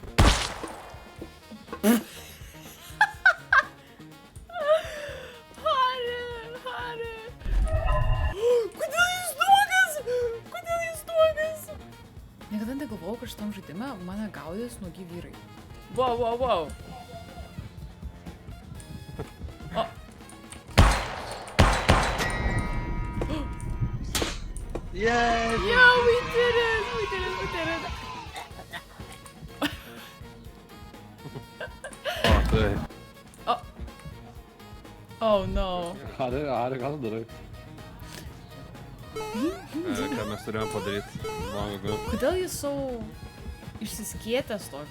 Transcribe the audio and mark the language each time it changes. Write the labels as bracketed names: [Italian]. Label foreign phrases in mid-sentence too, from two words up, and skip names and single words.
[Lithuanian] Harry! Kodėl jis nuogas? Niekada negalvojau, kad šitam žaidime mane gaudys nuogi vyrai. Wow. O. Yay! [English] Yeah, we did it! [Lithuanian] O, tai. [English] Oh no. [Lithuanian] Harry, ką tu darai? Ką mes turėjom padaryti? Kodėl jis savo išsiskėtęs toks?